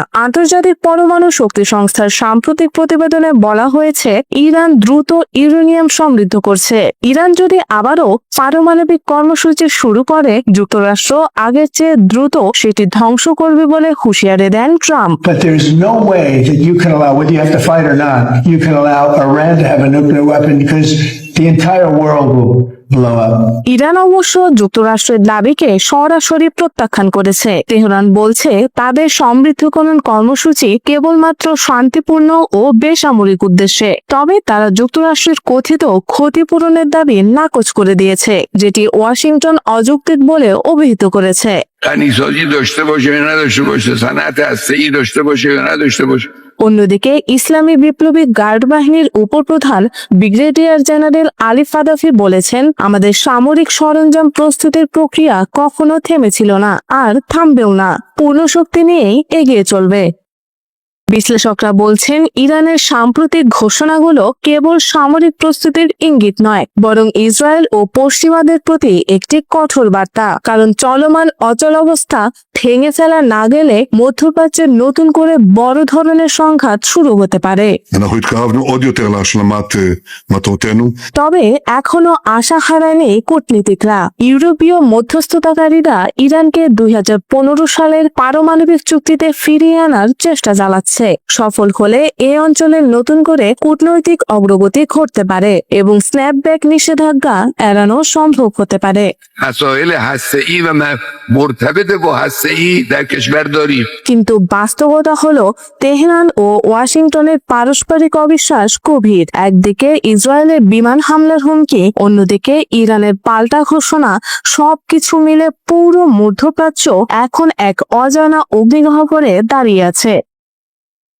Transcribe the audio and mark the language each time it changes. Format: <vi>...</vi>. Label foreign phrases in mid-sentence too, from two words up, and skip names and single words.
<bn>আন্তর্জাতিক পরমাণু শক্তি সংস্থার সাম্প্রতিক প্রতিবেদনে বলা হয়েছে, ইরান দ্রুত ইউরেনিয়াম সমৃদ্ধ করছে। ইরান যদি আবারও পারমাণবিক কর্মসূচি শুরু করে, যুক্তরাষ্ট্র আগের চেয়ে দ্রুত সেটি ধ্বংস করবে বলে হুঁশিয়ারি দেন ট্রাম্প।</bn> <en>But there's no way that you can allow, whether you have to fight or not, you can allow Iran to have a nuclear weapon because the entire world will blow up.</en> <bn>ইরান অবশ্য যুক্তরাষ্ট্রের দাবিকে সরাসরি প্রত্যাখ্যান করেছে। তেহরান বলছে, তাদের সমৃদ্ধকরণ কর্মসূচি কেবলমাত্র শান্তিপূর্ণ ও বেসামরিক উদ্দেশ্যে। তবে তারা যুক্তরাষ্ট্রের কথিত ক্ষতিপূরণের দাবি নাকচ করে দিয়েছে, যেটি ওয়াশিংটন অযৌক্তিক বলে অভিহিত করেছে।</bn> <fa>غنیسازی داشته باشه یا نداشته باشه صنعت هسته‌ای داشته باشه یا نداشته باشه</fa> <bn>অন্যদিকে ইসলামী বিপ্লবী গার্ড বাহিনীর উপপ্রধান ব্রিগেডিয়ার জেনারেল আলী ফাদাফি বলেছেন, আমাদের সামরিক সরঞ্জাম প্রস্তুতির প্রক্রিয়া কখনো থেমেছিল না আর থামবেও না, পূর্ণ শক্তি নিয়েই এগিয়ে চলবে। বিশ্লেষকরা বলছেন, ইরানের সাম্প্রতিক ঘোষণাগুলো কেবল সামরিক প্রস্তুতির ইঙ্গিত নয়, বরং ইসরায়েল ও পশ্চিমাদের প্রতি একটি কঠোর বার্তা। কারণ চলমান অচলাবস্থা ভেঙে ফেলা না গেলে মধ্যপ্রাচ্যের নতুন করে বড় ধরনের সংঘাত শুরু হতে পারে।</bn> <he>אנחנו התקרבנו עוד יותר להשלמת מטרותינו.</he> <bn>তবে এখনো আশা হারায়নি কূটনীতিকরা। ইউরোপীয় মধ্যস্থতাকারীরা ইরানকে 2015 সালের পারমাণবিক চুক্তিতে ফিরিয়ে আনার চেষ্টা চালাচ্ছে। সফল হলে এ অঞ্চলের নতুন করে কূটনৈতিক অগ্রগতি ঘটতে পারে এবং স্ন্যাপব্যাক নিষেধাজ্ঞা এড়ানো সম্ভব হতে পারে।</bn> <fa>مسائل هسته‌ای و مرتبط با هسته‌ای در کشور داریم</fa> <bn>কিন্তু বাস্তবতা হলো, তেহরান ও ওয়াশিংটনের পারস্পরিক অবিশ্বাস গভীর। একদিকে ইসরায়েলের বিমান হামলার হুমকি, অন্যদিকে ইরানের পাল্টা ঘোষণা। সবকিছু মিলে পুরো মধ্যপ্রাচ্য এখন এক অজানা অগ্নিগহ্বরে দাঁড়িয়ে আছে।</bn>